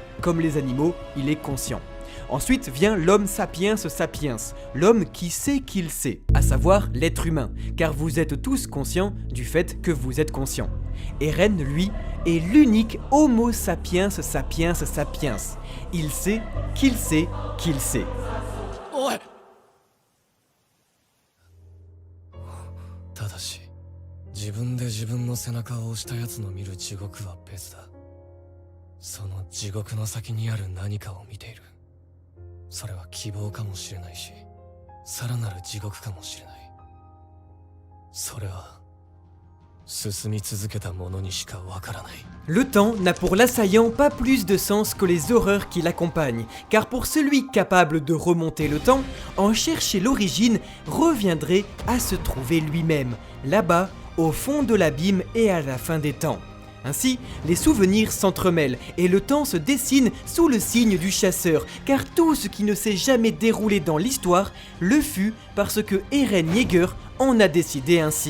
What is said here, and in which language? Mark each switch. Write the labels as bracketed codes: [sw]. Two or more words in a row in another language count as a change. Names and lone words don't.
[fr] Comme les animaux, il est conscient. Ensuite vient l'homme sapiens sapiens, l'homme qui sait qu'il sait, à savoir l'être humain, car vous êtes tous conscients du fait que vous êtes conscients. Eren, lui, est l'unique Homo sapiens sapiens sapiens. Il sait qu'il sait qu'il sait. [ja] Oh, ただし自分で自分の背中を押したやつの見る地獄は別だ。その地獄の先にある何かを見ている。それは希望かもしれないし、さらなる地獄かもしれない。それは進み続けた者にしかわからない。 [fr] Le temps n'a pour l'assaillant pas plus de sens que les horreurs qui l'accompagnent, car pour celui capable de remonter le temps, en chercher l'origine reviendrait à se trouver lui-même, là-bas, au fond de l'abîme et à la fin des temps. Ainsi, les souvenirs s'entremêlent et le temps se dessine sous le signe du chasseur, car tout ce qui ne s'est jamais déroulé dans l'histoire le fut parce que Eren Yeager en a décidé ainsi.